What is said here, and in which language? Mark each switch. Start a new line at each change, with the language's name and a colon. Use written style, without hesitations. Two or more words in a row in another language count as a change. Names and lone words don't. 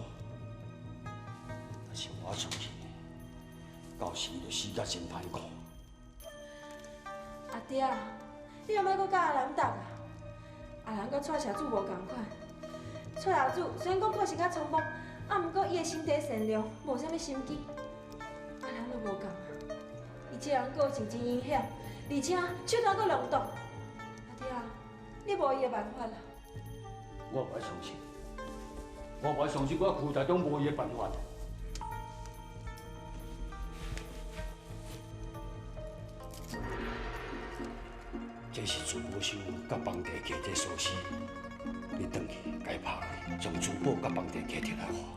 Min Nan Chinese: 但是我相信，到时伊就死甲真歹过。阿爹，你莫搁甲阿兰斗啊！阿兰甲蔡社主无共款，蔡社主虽然讲个性较冲动，啊，毋过伊的心地善良，无啥物心机。阿兰就无共啊，伊这人个性真阴险，而且手段阁良毒。阿爹，你无伊的办法啦。我不爱相信，我不爱相信我裤袋中无伊的办法。这是自保箱甲房地契这锁匙，你转去该拍开，将珠宝甲房地契摕来还。